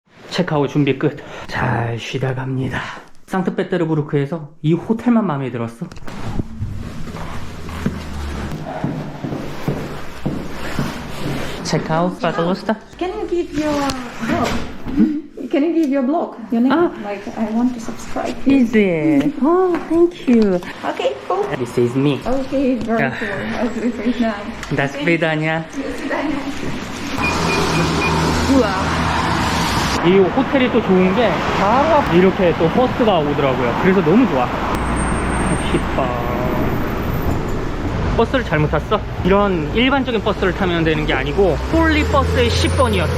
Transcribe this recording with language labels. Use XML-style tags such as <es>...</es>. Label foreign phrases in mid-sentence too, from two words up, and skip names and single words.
<ko>체크아웃 준비 끝. 잘 쉬다 갑니다. 상트페테르부르크에서 이 호텔만 마음에 들었어. 체크아웃 바달로스타.</ko> <en>Can you give your blog? Can you give your blog? Your name? Like, I want to subscribe. Is it? Oh, thank you. Okay, cool. This is me. Okay, very Yeah. cool. I'll do it right now.</en> <ru>До свидания.</ru> <ko>우와. 이 호텔이 또 좋은 게 바로 앞 이렇게 또 버스가 오더라고요. 그래서 너무 좋아. 버스를 잘못 탔어? 이런 일반적인 버스를 타면 되는 게 아니고 폴리 버스의 10번이었어.</ko>